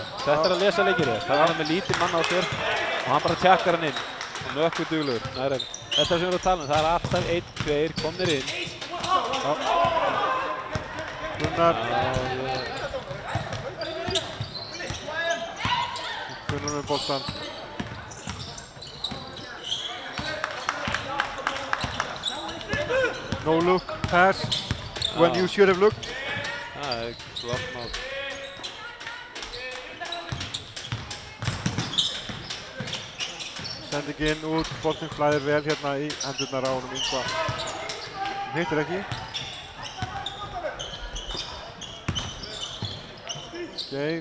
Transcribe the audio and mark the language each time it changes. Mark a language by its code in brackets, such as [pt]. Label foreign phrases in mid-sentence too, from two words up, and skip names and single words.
[is] Þetta er að lesa leikir þér. Það var hann með lítið mann á sér og hann bara tjakkar hann inn. Og nökkur duglegur. Þetta sem við erum að tala um, það er alltaf 1-2 komnir inn. Gunnar. Gunnar með boltan. [en] No look, pass, when you should have looked. [is] Það er klart mál. Sendingin út, boltinn flæðir vel hérna í hendurnar á honum Yngva. Hann hittir ekki. Geir.